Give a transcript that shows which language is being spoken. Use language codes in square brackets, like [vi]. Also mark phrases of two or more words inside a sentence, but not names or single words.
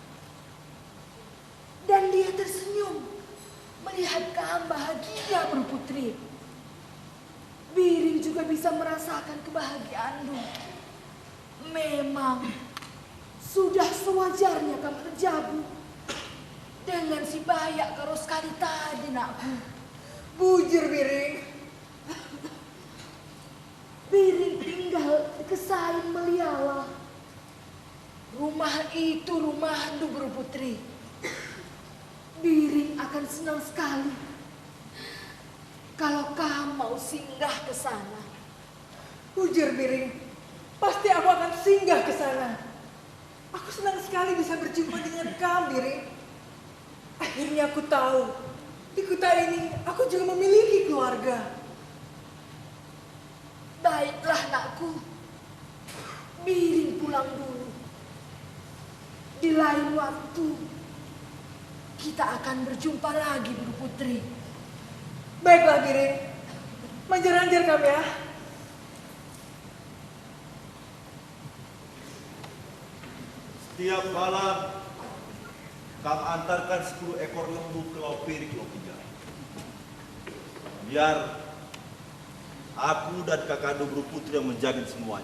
[id] Dan dia tersenyum melihat kamu bahagia berputri. Biring juga bisa merasakan kebahagiaanmu. Memang sudah sewajarnya kamu terjabu dengan si bayak karo sekali tadi, nakku. Bujur, Biring. Biring tinggal di Kesain Meliala. Rumah itu rumahmu berputri. Biring akan senang sekali kalau kamu mau singgah ke sana. Bujur, Biring. Pasti aku akan singgah ke sana. Aku senang sekali bisa berjumpa dengan kamu, Biring. Akhirnya aku tahu, di kota ini aku juga memiliki keluarga. Baiklah, nakku. Biring pulang dulu. Di lain waktu, kita akan berjumpa lagi, Bu Putri. Baiklah, Biring. Manjar-manjar kami ya. Setiap malam kami antarkan 10 ekor lembu ke Laut Piring, Lopiga. Biar aku dan kakak Dobro Putri yang menjaga semuanya.